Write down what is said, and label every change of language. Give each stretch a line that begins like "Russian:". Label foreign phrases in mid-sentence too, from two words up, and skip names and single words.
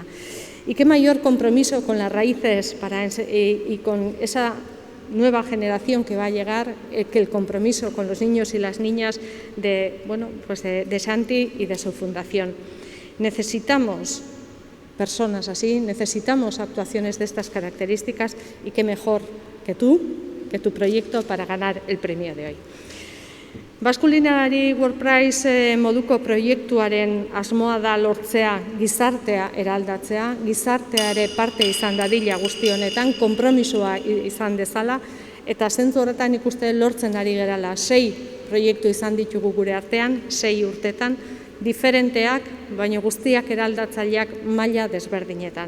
Spanish: Y qué mayor compromiso con las raíces y con esa nueva generación que va a llegar que el compromiso con los niños y las niñas de Santi y de su fundación. Necesitamos personas así, necesitamos actuaciones de estas características y qué mejor que tu proyecto para ganar el premio de hoy.
Basque: Basque Culinary World Prize moduko proiektuaren asmoa da lortzea gizartea eraldatzea, gizartea ere parte izan dadila guzti honetan, konpromisoa izan dezala, eta zentzu horretan ikuste lortzen ari gerala 6 proiektu izan ditugu gure artean, 6 urtetan, diferenteak, baina guztiak eraldatzaileak maila desberdinetan.